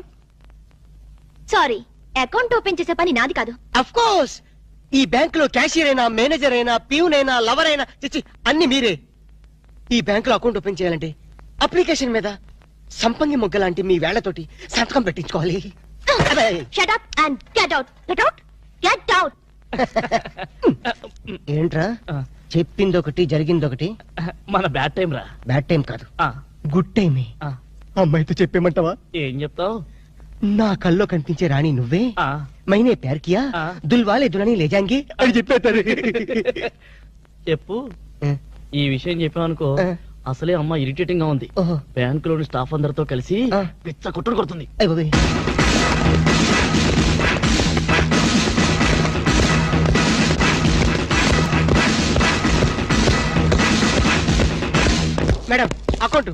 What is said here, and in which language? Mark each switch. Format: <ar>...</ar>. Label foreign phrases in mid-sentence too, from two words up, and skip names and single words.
<te>సారీ,</te> <en>account open</en> <te>చేసే పని నాది కాదు.</te> <en>of course,</en> <te>ఈ బ్యాంక్ లో క్యాషియర్ అయినా, మేనేజర్ అయినా, ప్యూన్ అయినా, లవర్ అయినా, చిచ్చి అన్ని మీరే. ఈ బ్యాంక్ లో</te> <en>account open</en> <te>చేయాలంటే అప్లికేషన్ మీద సంపంగి మొగ్గ లాంటి మీ వేళ్లతోటి సంతకం పెట్టించుకోవాలి.</te> <en>shut up and get out. get out. get out. గెట్ అవుట్. గెట్ అవుట్.</en> <te>ఏంట్రా చెప్పిందొకటి జరిగిందొకటి? మన</te> <en>bad time</en> <te>రా.</te> <en>bad time</en> <te>కాదు,</te> <en>good time.</en> <te>అమ్మాయితో చెప్పేమంటావా? ఏం చెప్తావు? నా కల్లో కనిపించే రాణి నువ్వే, మైనే ప్యార్ కియా, దుల్వాలే దులని లే జాంగే అని చెప్పేస్తారు. చెప్పు. ఈ విషయం చెప్పావనుకో, అసలే అమ్మ ఇరిటేటింగ్ గా ఉంది. బ్యాంక్ లోని స్టాఫ్ అందరితో కలిసి పిచ్చ కొట్టుడు కొడుతుంది.</te> <en>madam account.</en>